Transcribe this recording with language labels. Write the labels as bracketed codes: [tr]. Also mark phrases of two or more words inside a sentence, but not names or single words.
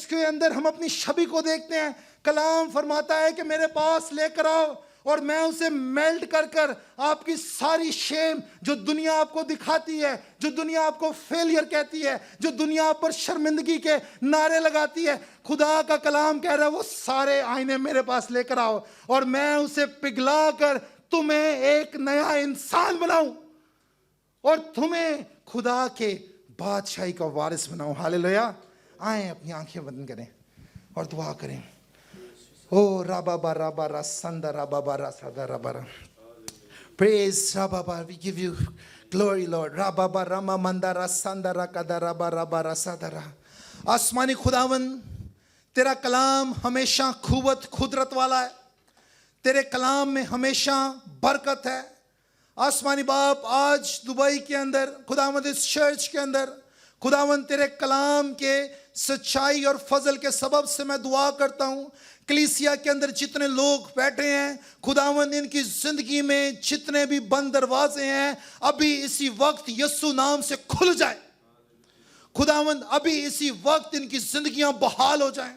[ur] کے اندر ہم اپنی شبیہ کو دیکھتے ہیں, کلام فرماتا ہے کہ میرے پاس لے کر آؤ اور میں اسے میلٹ کر کر آپ کی ساری شیم جو دنیا آپ کو دکھاتی ہے, جو دنیا آپ کو فیلئر کہتی ہے, جو دنیا آپ پر شرمندگی کے نعرے لگاتی ہے, خدا کا کلام کہہ رہا ہے وہ سارے آئینے میرے پاس لے کر آؤ اور میں اسے پگھلا کر تمہیں ایک نیا انسان بناؤں اور تمہیں خدا کے بادشاہی کا وارث بناؤں. ہاللیلویا. آئیں اپنی آنکھیں بند کریں اور دعا کریں. Oh, Rababa, Rabba, Rasanda, Rababa, Rasada, Rabara. [en] Praise, Rababa, we give you glory, Lord. Rababa, Rama, Manda, Rasanda, Rakada, Rabba, Rabba, Rasadara. [ur] آسمانی خداون, تیرا کلام ہمیشہ قدرت والا ہے, تیرے کلام میں ہمیشہ برکت ہے. آسمانی باپ, آج دبئی کے اندر خداوند اس چرچ کے اندر خداوند تیرے کلام کے سچائی اور فضل کے سبب سے میں دعا کرتا ہوں کلیسیا کے اندر جتنے لوگ بیٹھے ہیں خداوند ان کی زندگی میں جتنے بھی بند دروازے ہیں ابھی اسی وقت یسوع نام سے کھل جائے. خداوند ابھی اسی وقت ان کی زندگیاں بحال ہو جائیں.